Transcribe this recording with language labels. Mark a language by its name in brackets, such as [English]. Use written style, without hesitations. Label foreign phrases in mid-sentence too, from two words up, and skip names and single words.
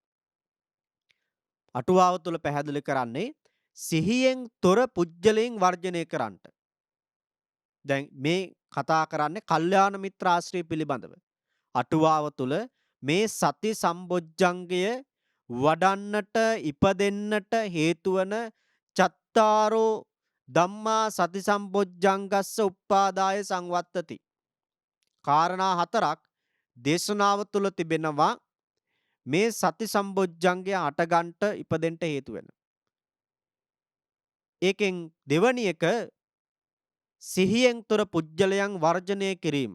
[Sinhala] අටුවාව තුළ පැහැදිලි කරන්නේ සිහියෙන් තොර පුජ්‍යලයෙන් වර්ජනය කරන්නට. දැන් මේ කතා කරන්නේ කල්යාණ මිත්‍ර ආශ්‍රය පිළිබඳව. අටුවාව තුළ මේ සති සම්බොජ්ජංගය වඩන්නට ඉපදෙන්නට හේතුවන [Pali] චත්තාරෝ ධම්මා සති සම්බොජ්ජංගස්ස උප්පාදාය සංවත්තති [Sinhala] කාරණා හතරක් දේශනාව තුළ තිබෙනවා. මේ සති සම්බොජ්ජංගය හටගන්ට ඉපදෙන්ට හේතු වෙන. ඒකෙන් දෙවැනි එක සිහියෙන් තොර පුජ්‍යලයන් වර්ජනය කිරීම.